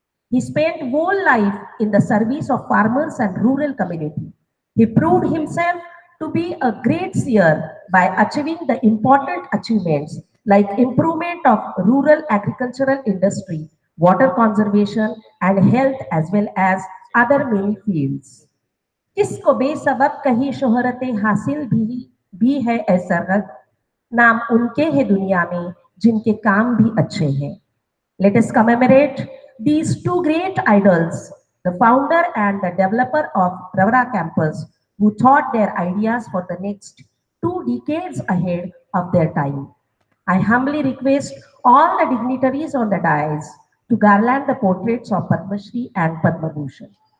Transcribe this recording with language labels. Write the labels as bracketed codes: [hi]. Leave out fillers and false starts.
[en] He spent whole life in the service of farmers and rural community. He proved himself to be a great seer by achieving the important achievements like improvement of rural agricultural industry, water conservation and health as well as other many fields. [hi] किसको बेसबब कहीं शोहरतें हासिल भी है ऐसा नाम उनके है दुनिया में जिनके काम भी अच्छे हैं. [en] Let us commemorate these two great idols, the founder and the developer of Pravara campus, who thought their ideas for the next 2 decades ahead of their time. I humbly request all the dignitaries on the dais to garland the portraits of Padma Shri and Padma Bhushan.